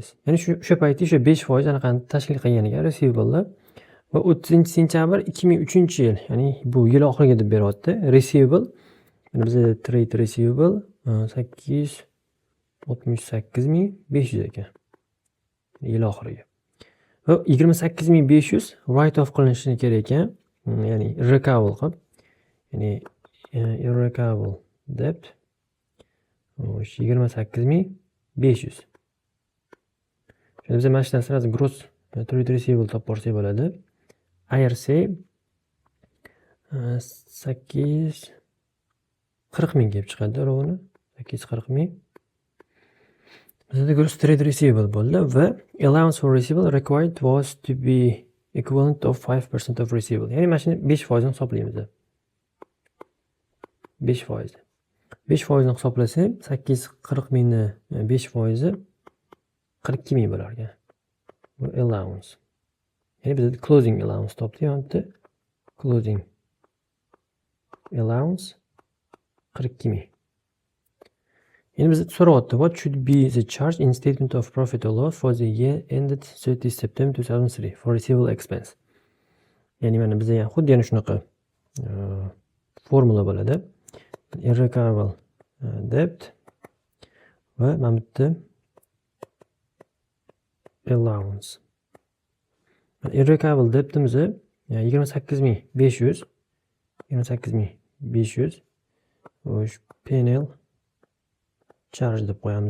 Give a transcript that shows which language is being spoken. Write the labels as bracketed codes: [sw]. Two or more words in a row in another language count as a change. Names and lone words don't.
[uz] Ya'ni shu paytda o'sha 5% anaqani tashkil qilgan ekan receivable va 30-sentyabr 2003-yil, ya'ni bu yil oxiriga deb beryapti. Receivable bizda [en] trade receivable [uz] 868.500 ekan. Yil oxiriga. Va 28.500 [en] write off [uz] qilinishi kerak ekan. Ya'ni irrecoverable qilib, ya'ni [en] irrecoverable debt [uz] 28.500. Shunda biz mana shundan sirasi [en] gross trade receivable [uz] topib borsak bo'ladi. IRC 840.000 kelib chiqadi rovni. [en] 840.000. Bizda gross trade receivable bo'ldi va allowance for receivable required was to be equivalent of 5% of receivable. [uz] Ya'ni mana shuni 5% ni hisoblaymiz. 5%. 5% ni hisoblasak, 840.000 ni 5% 42.000 bo'lar ekan. Bu allowance. Ya'ni biz [en] closing allowance [uz] topdik, yo'qmi? [en] Closing allowance 42.000. [uz] Ya'ni biz so'rayapti, [en] what should be the charge in statement of profit or loss for the year ended 30 September 2003 for receivable expense. [uz] Ya'ni mana bizda ham xuddi yana shunaqa formula bo'ladi. [en] Irrecoverable debt [uz] va mana bu yerda allowance. [en] Irrecoverable debtimiz [uz] 28.500 [en] P&L charge [uz] deb qo'yamiz.